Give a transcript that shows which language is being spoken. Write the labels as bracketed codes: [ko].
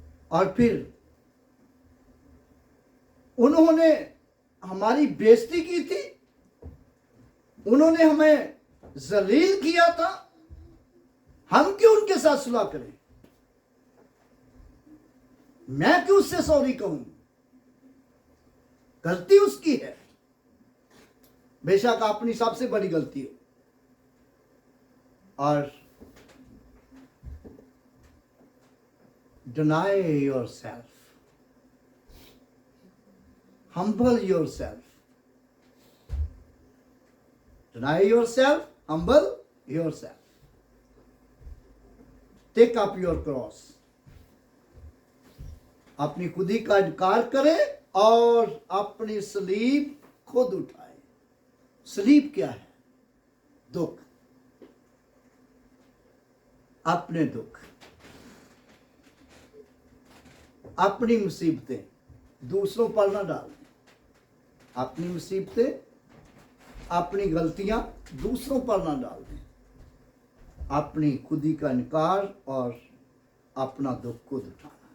[hi] और फिर उन्होंने हमारी बेइज्जती की थी, उन्होंने हमें जलील किया था, हम क्यों उनके साथ सुलह करें? मैं क्यों उससे सॉरी कहूं? गलती उसकी है, बेशक अपनी सबसे बड़ी गलती है। [en] और deny yourself, humble yourself, deny yourself, humble yourself, take up your cross, [hi] अपनी खुदी का इनकार करे और अपनी सलीब खुद उठाए। सलीब क्या है? दुख, अपने दुख, अपनी मुसीबतें दूसरों पर ना डालें, अपनी मुसीबतें अपनी गलतियां दूसरों पर ना डाल दें, अपनी खुदी का इनकार और अपना दुख खुद उठाना।